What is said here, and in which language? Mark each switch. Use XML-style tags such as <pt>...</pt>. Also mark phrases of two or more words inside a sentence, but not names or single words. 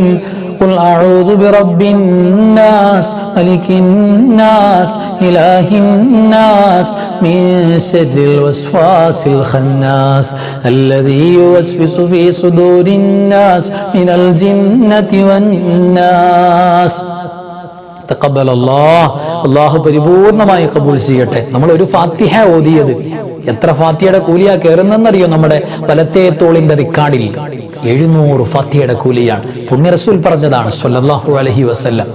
<ar>قل أعوذ برب الناس ملك الناس إله الناس من شر الوسواس الخناس الذي يوسوس في صدور الناس من الجنة والناس. تقبل الله</ar> <ml>പരിപൂർണമായി കബൂൽ ചെയ്യട്ടെ. നമ്മൾ ഒരു ഫാത്തിഹ ഓതിയത് എത്ര ഫാത്തിഹയുടെ കൂലിയാ കയറുന്നറിയോ? നമ്മുടെ വലത്തേ തോളിന്റെ റിക്കാർഡിൽ 700 ഫാത്തിഹയുടെ കൂലിയാണ്. പുണ്യ റസൂൽ പറഞ്ഞതാണ്</ml> <ar>صلى الله عليه وسلم.</ar>